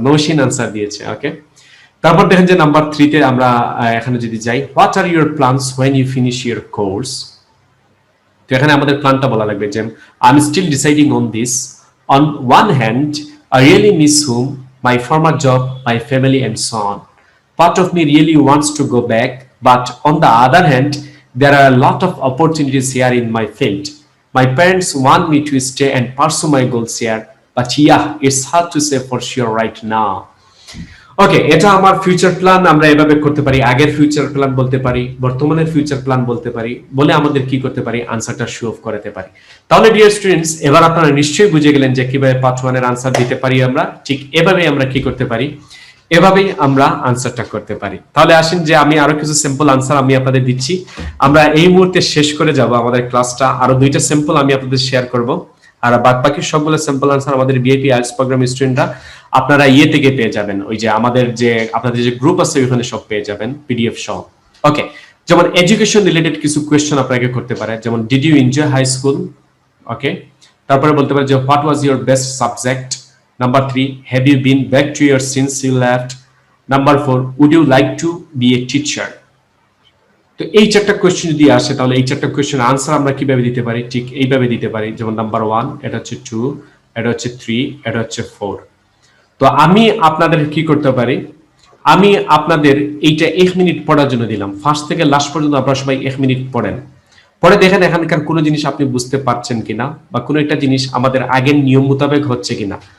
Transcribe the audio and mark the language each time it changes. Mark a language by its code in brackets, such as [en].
[bn] Naushin answer দিয়েছে, ওকে। তারপর দেখেন যে নাম্বার 3 তে আমরা এখানে যদি যাই, [en] What are your plans when you finish your course? [bn] তো এখানে আমাদের প্ল্যানটা বলা লাগবে, যে [en] I am still deciding on this. On one hand I really miss home, my former job, my family and so on. Part of me really wants to go back, but on the other hand, there are a lot of opportunities here in my field. My parents want me to stay and pursue my goals here, but yeah, it's hard to say for sure right now. [bn] ওকে, এটা আমার future plan, আমরা এভাবে করতে পারি। আগের future plan বলতে পারি, বর্তমানের ফিউচার প্ল্যান বলতে পারি, বলে আমাদের কি করতে পারি, আনসারটা শো অফ করতে পারি। তাহলে ডিয়ার স্টুডেন্টস, এবার আপনারা নিশ্চয়ই বুঝে গেলেন যে কিভাবে পার্ট 1 এর আনসার দিতে পারি আমরা। ঠিক এভাবে আমরা কি করতে পারি, এভাবেই আমরা আনসারটা করতে পারি। তাহলে আসেন যে আমি আরো কিছু সিম্পল আনসার আমি আপনাদের দিচ্ছি। আমরা এই মুহূর্তে শেষ করে যাব আমাদের ক্লাসটা, আরো 2টা সিম্পল আমি আপনাদের শেয়ার করব, আর বাকি সবগুলো সিম্পল আনসার আমাদের ভিআইপি আইএলটিএস প্রোগ্রাম স্টুডেন্টরা আপনারা ইয়ে থেকে পেয়ে যাবেন, ওই যে আমাদের যে আপনাদের যে গ্রুপ আছে ওখানে সব পেয়ে যাবেন পিডিএফ সহ। ওকে, যেমন এডুকেশন রিলেটেড কিছু কোয়েশ্চেন আপনাকে করতে পারে, যেমন [en] Did you enjoy high school? [bn] ওকে, তারপরে বলতে পারে যে [en] What was your best subject? Number 3, have you been back to your since you left? Number 4, would you like to be a teacher? [bn] তো এই 4টা কোশ্চেন যদি আসে, তাহলে এই 4টা কোশ্চেন আনসার আমরা কিভাবে দিতে পারি, ঠিক এইভাবে দিতে পারি। যেমন নাম্বার 1, এটা হচ্ছে 2, এটা হচ্ছে 3, এটা হচ্ছে 4। তো আমি আপনাদের কি করতে পারি, আমি আপনাদের এইটা 1 মিনিট পড়ার জন্য দিলাম। ফার্স্ট থেকে লাস্ট পর্যন্ত আপনারা সবাই 1 মিনিট পড়েন, পরে দেখেন এখানকার কোনো জিনিস আপনি বুঝতে পারছেন কিনা, বা কোনো একটা জিনিস আমাদের আগের নিয়ম মোতাবেক হচ্ছে কিনা।